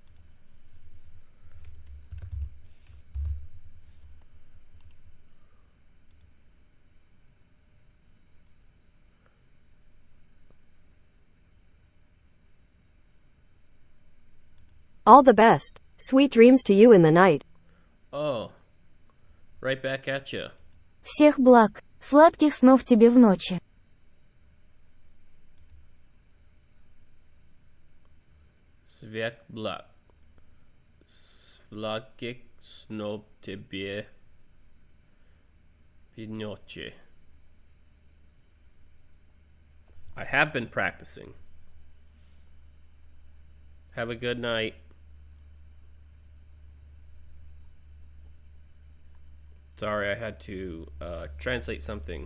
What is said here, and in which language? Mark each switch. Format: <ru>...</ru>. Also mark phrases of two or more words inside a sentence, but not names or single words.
<en>All the best. Sweet dreams to you in the night. Oh. Right back at you.</en> <ru>Всех благ. Сладких снов тебе в ночи. Всех благ. Сладких снов тебе в ночи.</ru> <en>I have been practicing. Have a good night. Sorry, I had to translate something.</en>